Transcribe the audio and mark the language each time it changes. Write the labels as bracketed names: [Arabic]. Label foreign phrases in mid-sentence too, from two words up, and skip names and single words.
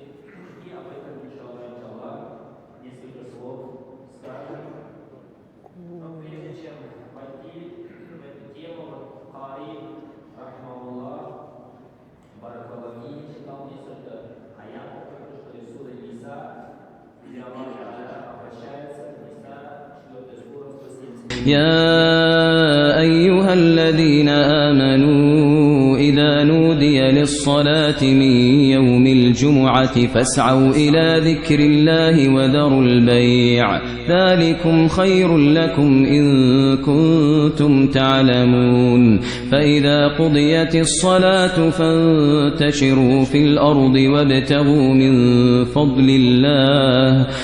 [Russian] И об этом, иншаллах, несколько слов скажем. Но прежде чем войти в эту тему, Хари, [Arabic] رحمه الله، بارك الله, [Russian] читал несколько аятов, что из суры Ниса, где Аллах обращается к Ниса, 4 сура, 170. [Arabic] يا أيها الذين آمنوا إذا نودي للصلاة من يوم الجمعة فاسعوا إلى ذكر الله وذروا البيع ذلكم خير لكم إن كنتم تعلمون فإذا قضيت الصلاة فانتشروا في الأرض وابتغوا من فضل الله